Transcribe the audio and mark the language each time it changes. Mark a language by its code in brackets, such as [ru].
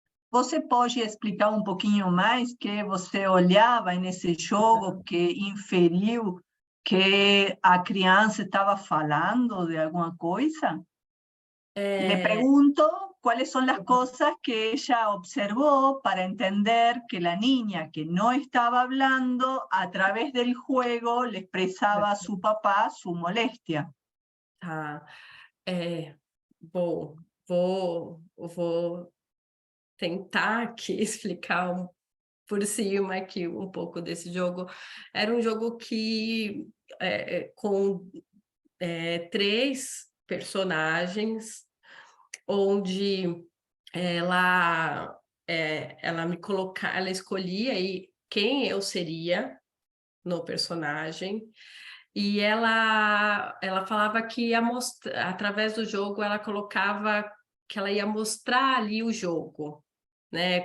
[pt] Você pode explicar um pouquinho mais que você olhava nesse jogo que inferiu que a criança estava falando de alguma coisa? [es] Le pregunto cuáles son las cosas que ella observó para entender que la niña que no estaba hablando a través del juego le expresaba a su papá su molestia. [pt] Tá. Bom, vou tentar aqui explicar por cima aqui um pouco desse jogo. Era um jogo que com 3 personagens, onde ela ela escolhia aí quem eu seria no personagem, e ela falava que ia mostrar, através do jogo, ela colocava que ela ia mostrar ali o jogo, né?